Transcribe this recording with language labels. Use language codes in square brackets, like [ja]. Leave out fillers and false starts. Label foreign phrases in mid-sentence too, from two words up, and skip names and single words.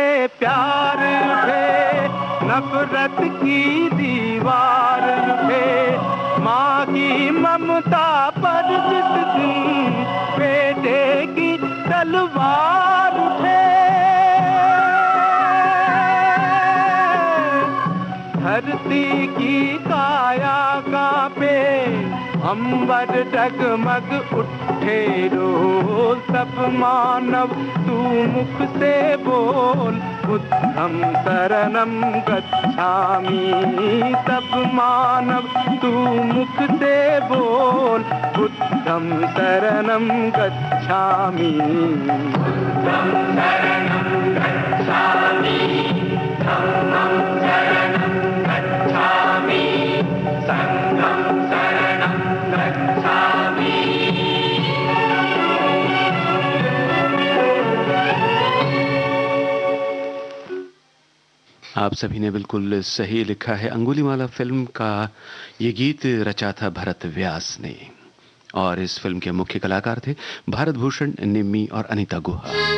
[hi] प्यार उठे, नफरत की दीवार उठे, माँ की ममता पर जिस दिन बेटे की तलवार उठे, धरती की काया कांपे, अंबर डगमग उठे रोज। सब मानव तू मुख से बोल, [pi] बुद्धं शरणं गच्छामि। [hi] सब मानव तू मुख से बोल, [pi] बुद्धं शरणं गच्छामि। बुद्धं शरणं गच्छामि, धम्मं शरणं गच्छामि, संघं शरणं गच्छामि। [hi] आप सभी ने बिल्कुल सही लिखा है। अंगुलीमाला फिल्म का ये गीत रचा था भरत व्यास ने, और इस फिल्म के मुख्य कलाकार थे भारत भूषण, निम्मी और अनीता गुहा।